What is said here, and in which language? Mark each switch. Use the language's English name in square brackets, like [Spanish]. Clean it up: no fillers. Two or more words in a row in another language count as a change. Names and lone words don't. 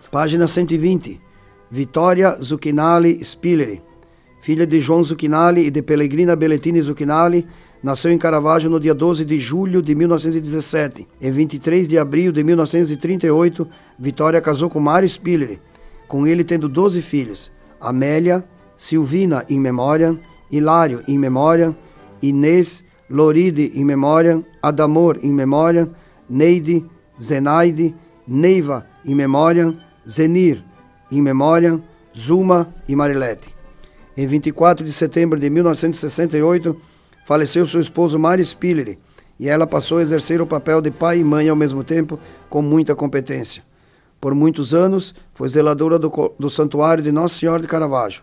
[Portuguese] Página 120, Vitória Zucchinali Spiller, filha de João Zucchinali e de Pellegrina Belletini Zucchinali, nasceu em Caravaggio no dia 12 de julho de 1917. Em 23 de abril de 1938, Vitória casou com Mário Spiller, com ele tendo 12 filhos: Amélia, Silvina in memória, Hilário in memória, Inês, Loride in memória, Adamor in memória, Neide, Zenaide, Neiva in memória, Zenir in memória, Zuma e Marilete. Em 24 de setembro de 1968, faleceu seu esposo Mário Spiller e ela passou a exercer o papel de pai e mãe ao mesmo tempo, com muita competência. Por muitos anos, foi zeladora do Santuário de Nossa Senhora de Caravaggio.